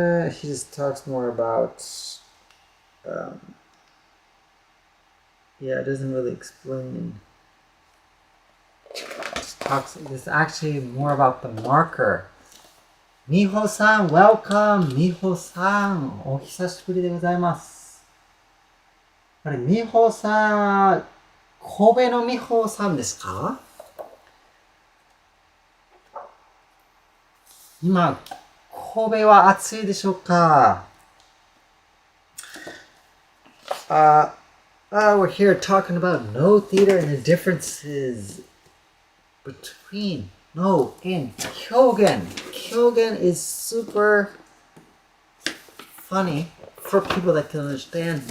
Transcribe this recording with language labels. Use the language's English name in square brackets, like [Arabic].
[English] He just talks more about. Yeah, it doesn't really explain. It's actually more about the marker. Miho-san, welcome! Miho-san! [Japanese] お久しぶりでございます。あれ、Miho-san、神戸のMiho-sanですか？今、神戸は暑いでしょうか？ [English] We're here talking about no theater and the differences between no and Kyogen. Kyogen is super funny for people that can understand.